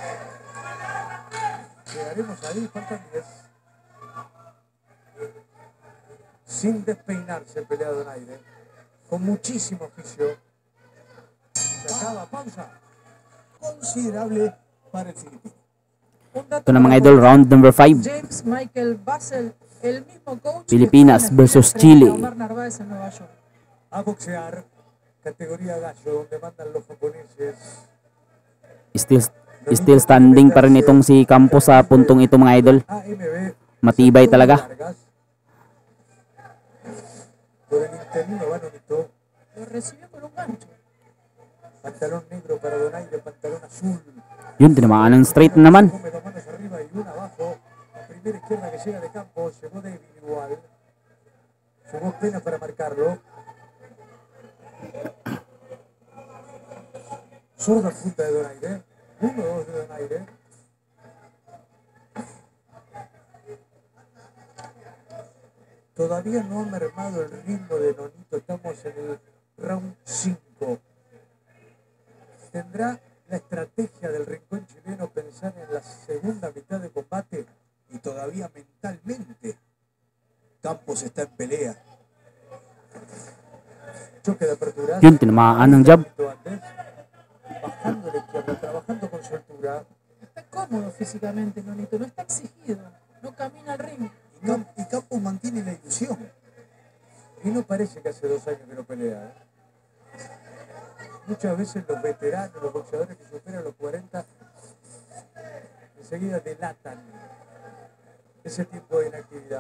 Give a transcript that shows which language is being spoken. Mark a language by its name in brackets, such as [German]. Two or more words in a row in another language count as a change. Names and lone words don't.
[Spanish] Llegaremos ahí, faltan 10. Sin despeinarse el peleado Donaire. Con muchísimo oficio. Se acaba, pausa. Considerable para el filipino. [Filipino] Ito na mga idol, [English] round number 5. [Spanish] James Michael Basel, el mismo coach Filipinas que versus frente a Chile. Omar Narváez en Nueva York. A boxear, categoría gallo, donde mandan los japoneses. [English] Still standing [Filipino] pa rin itong si Campos sa puntong ito mga idol. [Spanish] AMB. [Filipino] Matibay talaga. [Spanish] Por el interino va Nonito. Lo recibió con un gancho. Pantalón negro para Donaire, pantalón azul. [Filipino] Yun, tinamaan ng straight na naman. [Spanish] Come dos manos arriba y una abajo. La primera izquierda que llega de Campos, llegó débil igual. Llegó pena para marcarlo. Zurda punta de Donaire. 1-2 de Donaire. Todavía no ha mermado el ritmo de Nonito. Estamos en el round 5. ¿Tendrá la estrategia del rincón chileno pensar en la segunda mitad de combate? Y todavía mentalmente Campos está en pelea. Choque de apertura. [Filipino] Yun, tinamaan ng jab. [Spanish] Bajando la izquierda, trabajando con soltura. Está cómodo físicamente, Nonito, no está exigido, no camina al ring. Y Campos mantiene la ilusión. Y no parece que hace 2 años que no pelea. Muchas veces los veteranos, los boxeadores que superan los 40, enseguida delatan ese tipo de inactividad.